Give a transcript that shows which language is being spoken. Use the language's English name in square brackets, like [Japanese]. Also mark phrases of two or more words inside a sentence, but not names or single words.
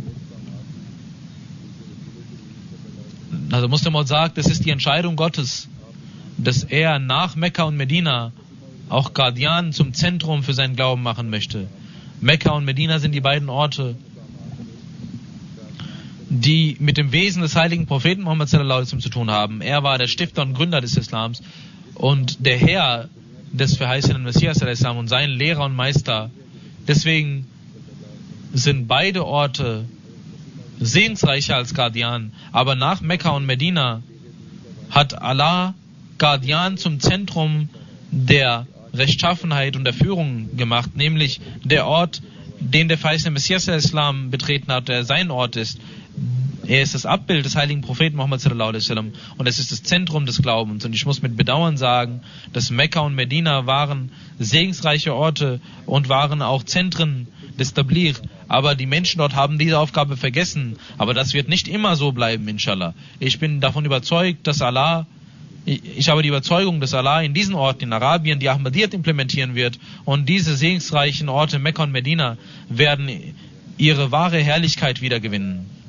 [German] Also Musleh Maud sagt, es ist die Entscheidung Gottes, dass er nach Mekka und Medina auch Qadian zum Zentrum für seinen Glauben machen möchte. Mekka und Medina sind die beiden Orte, die mit dem Wesen des heiligen Propheten Muhammad [Arabic] صلى الله عليه وسلم [German] zu tun haben. Er war der Stifter und Gründer des Islams und der Herr des verheißenen Messias [Arabic] صلى الله عليه وسلم [German] und sein Lehrer und Meister. Deswegen sind beide Orte segensreicher als Qadian. Aber nach Mekka und Medina hat Allah Qadian zum Zentrum der Rechtschaffenheit und der Führung gemacht, nämlich der Ort, den der verheißene Messias [Arabic] صلى الله عليه وسلم [German] betreten hat, der sein Ort ist. Er ist das Abbild des heiligen Propheten Muhammad [Arabic] صلى الله عليه وسلم [German] und es ist das Zentrum des Glaubens. Und ich muss mit Bedauern sagen, dass Mekka und Medina waren segensreiche Orte und waren auch Zentren des Tabligh. Aber die Menschen dort haben diese Aufgabe vergessen. Aber das wird nicht immer so bleiben, [Arabic] إن شاء الله. [German] Ich bin davon überzeugt, dass ich habe die Überzeugung, dass Allah in diesen Orten in Arabien die Ahmadiyyat implementieren wird und diese segensreichen Orte Mekka und Medina werden ihre wahre Herrlichkeit wiedergewinnen.